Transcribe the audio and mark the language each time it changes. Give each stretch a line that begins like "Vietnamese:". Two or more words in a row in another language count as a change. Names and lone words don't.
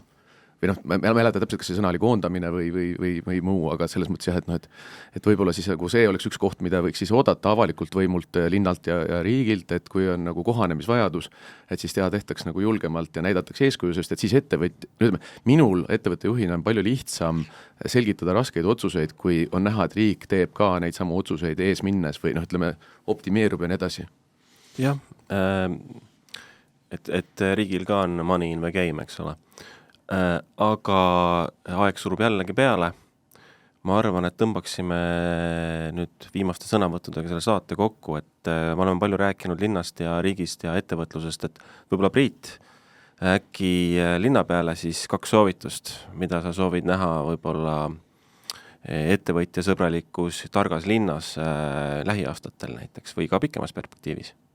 Estonian: Või ma mäletan täpselt, kas see sõna oli koondamine või muu, aga selles mõttes jah, et võib-olla siis nagu see oleks üks koht, mida võiks siis oodata avalikult võimult, linnalt ja riigilt, et kui on nagu kohanemisvajadus, et siis tehtaks nagu julgemalt ja näidatakse eeskuju, sest et siis minul ettevõtte juhina on palju lihtsam selgitada raskeid otsuseid, kui on näha, et riik teeb ka neid samu otsuseid ees minnes või optimeerub ja nii edasi. Jah, et riigil ka on
English: money in the game,
Estonian: eks ole. Aga aeg surub jällegi peale. ma arvan, et tõmbaksime nüüd viimaste sõnavõttudega selle saate kokku, et me oleme palju rääkinud linnast ja riigist ja ettevõtlusest, et võib-olla Priit, äkki linna peale siis 2 soovitust, mida sa soovid näha võib-olla ettevõtja sõbralikus targas linnas lähiaastatel näiteks või ka pikemas perspektiivis?